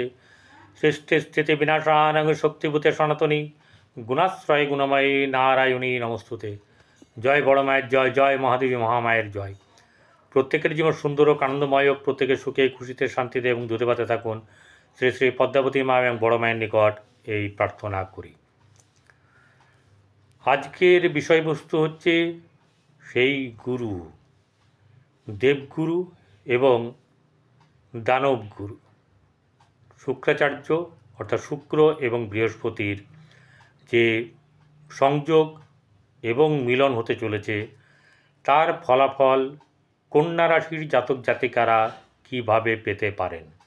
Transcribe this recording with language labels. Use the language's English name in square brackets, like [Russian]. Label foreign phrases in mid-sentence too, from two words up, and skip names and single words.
[Sanskrit] सृष्टि स्थिति विनाशानंग शक्तिभूते सनातनी गुणाश्रय गुणमयी नारायणी नमोस्तुते। [Bangla] জয় বড় মায়ের জয়, জয় মহাদেবী মহামায়ের জয়। প্রত্যেকের জীবন সুন্দর ও আনন্দময় হোক, প্রত্যেকে সুখে খুশিতে শান্তিতে এবং দুধে ভাতে থাকুন শ্রী শ্রী পদ্মাবতী মা এবং বড় মায়ের নিকট এই প্রার্থনা করি। আজকের বিষয়বস্তু হচ্ছে সেই গুরু, দেবগুরু এবং দানবগুরু শুক্রাচার্য অর্থাৎ শুক্র এবং বৃহস্পতির যে সংযোগ এবং মিলন হতে চলেছে, তার ফলাফল কন্যা রাশির জাতক জাতিকারা কিভাবে পেতে পারেন।